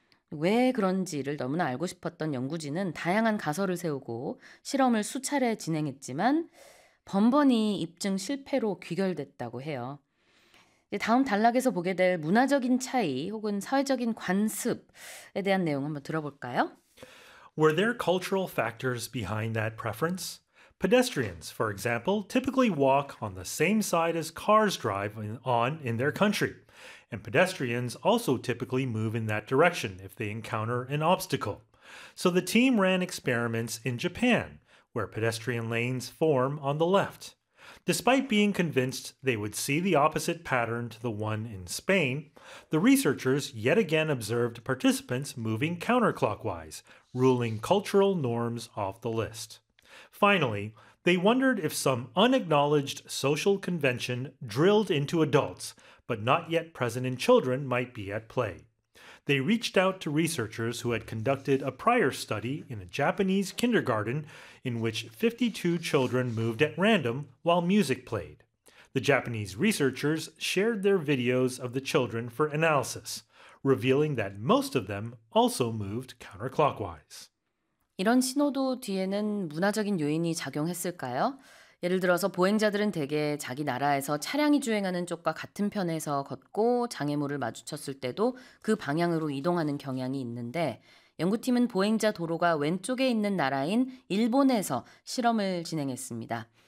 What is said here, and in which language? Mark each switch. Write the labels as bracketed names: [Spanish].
[Korean] 왜 그런지를 너무나 알고 싶었던 연구진은 다양한 가설을 세우고 실험을 수차례 진행했지만 번번이 입증 실패로 귀결됐다고 해요. 이제 다음 단락에서 보게 될 문화적인 차이 혹은 사회적인 관습에 대한 내용 한번 들어볼까요? [English] Were there cultural factors behind that preference? Pedestrians, for example, typically walk on the same side as cars drive on in their country. And pedestrians also typically move in that direction if they encounter an obstacle. So the team ran experiments in Japan, where pedestrian lanes form on the left. Despite being convinced they would see the opposite pattern to the one in Spain, the researchers yet again observed participants moving counterclockwise, ruling cultural norms off the list. Finally, they wondered if some unacknowledged social convention drilled into adults, but not yet present in children, might be at play. They reached out to researchers who had conducted a prior study in a Japanese kindergarten in which 52 children moved at random while music played. The Japanese researchers shared their videos of the children for analysis, revealing that most of them also moved counterclockwise. [Korean] 이런 신호도 뒤에는 문화적인 요인이 작용했을까요? 예를 들어서 보행자들은 대개 자기 나라에서 차량이 주행하는 쪽과 같은 편에서 걷고 장애물을 마주쳤을 때도 그 방향으로 이동하는 경향이 있는데 연구팀은 보행자 도로가 왼쪽에 있는 나라인 일본에서 실험을 진행했습니다.